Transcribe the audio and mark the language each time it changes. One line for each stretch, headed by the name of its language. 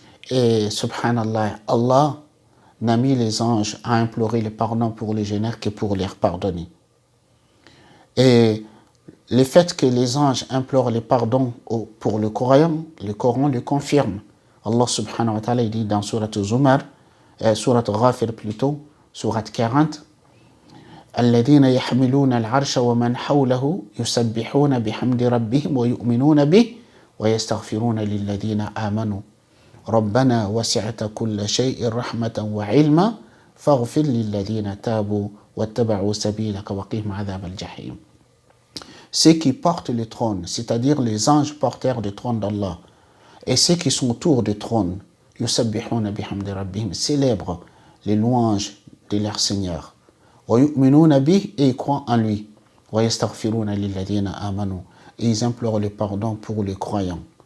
French: Et subhanallah, Allah n'a mis les anges à implorer le pardon pour les jeûneurs que pour leur pardonner. Et le fait que les anges implorent le pardon pour le Coran le confirme. Allah subhanahu wa ta'ala dit dans Surat Zumar, Surat Ghafir plutôt, Surat 40,
Arabic: الذين يحملون العرش ومن حوله يسبحون بحمد ربهم ويؤمنون به ويستغفرون للذين آمنوا ربنا وسعت كل شيء رحمة وعلما فاغفر للذين تابوا واتبعوا سبيلك وقهم عذاب الجحيم.
French: Ceux qui portent le trône, c'est-à-dire les anges porteurs du trône d'Allah, et ceux qui sont autour du trône,
Arabic: يسبحون بحمد ربهم,
French: célèbrent les louanges de leur Seigneur. Et ils croient en lui. Et ils implorent le pardon pour les croyants.